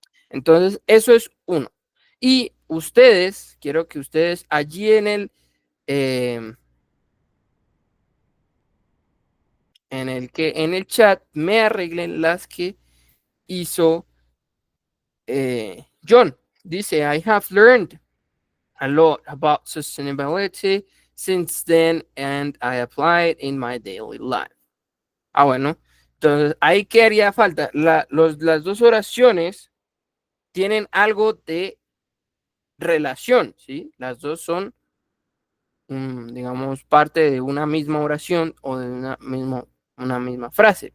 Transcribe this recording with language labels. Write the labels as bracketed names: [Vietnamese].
[Spanish] Entonces, eso es uno. Y ustedes, quiero que ustedes allí eh, en el chat me arreglen las que hizo John. [English] Dice, I have learned a lot about sustainability since then and I apply it in my daily life. [Spanish] Ah, bueno. Entonces, ahí que haría falta. Las dos oraciones tienen algo de relación, ¿sí? Las dos son, digamos, parte de una misma oración o de una misma frase.